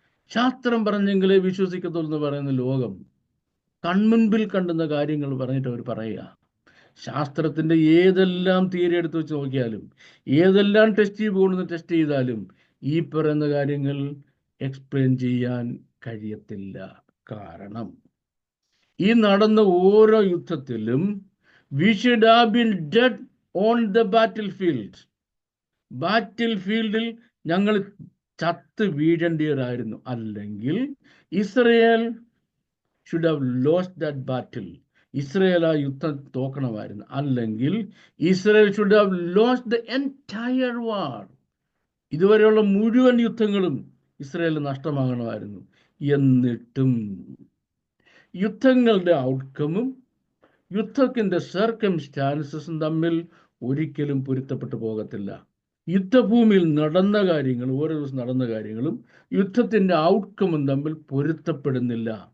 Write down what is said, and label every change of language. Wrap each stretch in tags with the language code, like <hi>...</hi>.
<ml>ശാസ്ത്രം പറഞ്ഞെങ്കിലേ വിശ്വസിക്കത്തുള്ളൂ എന്ന് പറയുന്ന ലോകം കൺമുൻപിൽ കണ്ടുന്ന കാര്യങ്ങൾ പറഞ്ഞിട്ട് അവർ പറയുക. ശാസ്ത്രത്തിൻ്റെ ഏതെല്ലാം തിയറി എടുത്ത് വെച്ച് നോക്കിയാലും, ഏതെല്ലാം ടെസ്റ്റ് ട്യൂബ് കൊണ്ടുവന്ന് ടെസ്റ്റ് ചെയ്താലും ഈ പറയുന്ന കാര്യങ്ങൾ എക്സ്പ്ലെയിൻ ചെയ്യാൻ കഴിയത്തില്ല. കാരണം ഈ നടന്ന ഓരോ യുദ്ധത്തിലും</ml> <en>we should have been dead on the battlefield.</en> <ml>ബാറ്റിൽഫീൽഡിൽ ഞങ്ങൾ ചത്ത് വീഴേണ്ടിയവരായിരുന്നു. അല്ലെങ്കിൽ</ml> <en>Israel should have lost that battle.</en> <ml>Israel ആ യുദ്ധം തോക്കണമായിരുന്നു. അല്ലെങ്കിൽ Israel</ml> <en>should have lost the entire war.</en> <ml>ഇതുവരെയുള്ള മുഴുവൻ യുദ്ധങ്ങളും ഇസ്രയേൽ നഷ്ടമാകണമായിരുന്നു. എന്നിട്ടും യുദ്ധങ്ങളുടെ ഔട്ട്കമും യുദ്ധത്തിൻ്റെ സർക്കംസ്റ്റാൻസസും തമ്മിൽ ഒരിക്കലും പൊരുത്തപ്പെട്ടു പോകത്തില്ല. യുദ്ധഭൂമിയിൽ നടന്ന കാര്യങ്ങൾ, ഓരോ ദിവസം നടന്ന കാര്യങ്ങളും യുദ്ധത്തിൻ്റെ ഔട്ട്കമും തമ്മിൽ പൊരുത്തപ്പെടുന്നില്ല.</ml>